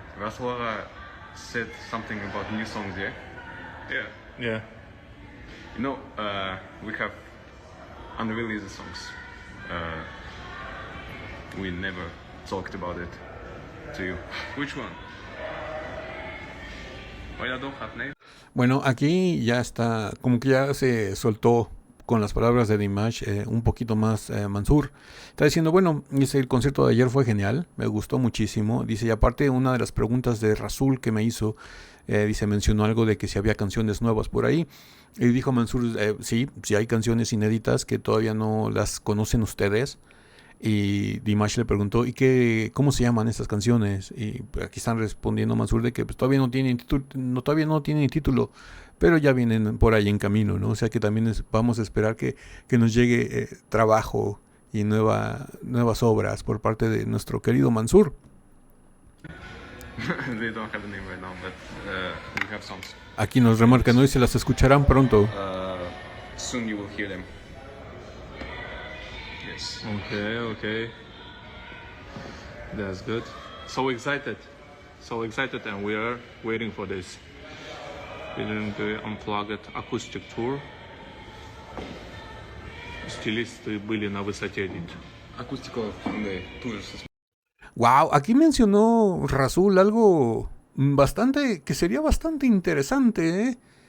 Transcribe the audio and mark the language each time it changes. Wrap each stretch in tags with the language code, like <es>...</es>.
<en>Rasuaga said something about new songs, yeah? Yeah. Yeah. You know, we have unreleased songs. We never talked about it to you. Which one? Well, I don't have name.</en> <es>Bueno, aquí ya está, como que ya se soltó con las palabras de Dimash un poquito más Mansur. Está diciendo, bueno, dice, el concierto de ayer fue genial, me gustó muchísimo. Dice, y aparte una de las preguntas de Rasul que me hizo, dice, mencionó algo de que si había canciones nuevas por ahí. Y dijo Mansur, sí hay canciones inéditas que todavía no las conocen ustedes. Y Dimash le preguntó, ¿y cómo se llaman estas canciones? Y aquí están respondiendo Mansur de que pues, todavía no tienen título, pero ya vienen por ahí en camino, ¿no? O sea que también vamos a esperar que nos llegue trabajo y nuevas obras por parte de nuestro querido Mansur.</es> <en>They don't have the name right now, but we have songs.</en> <es>Aquí nos remarcan, hoy se las escucharán pronto.</es> <en>Soon you will hear them. Yes. Okay. That's good. So excited, and we are waiting for this. We're doing the Unplugged acoustic tour.</en> <ru>Стилисты были на высоте.</ru> <es>Acústico de tours. Wow, aquí mencionó Rasul algo que sería bastante interesante, ¿eh?</es>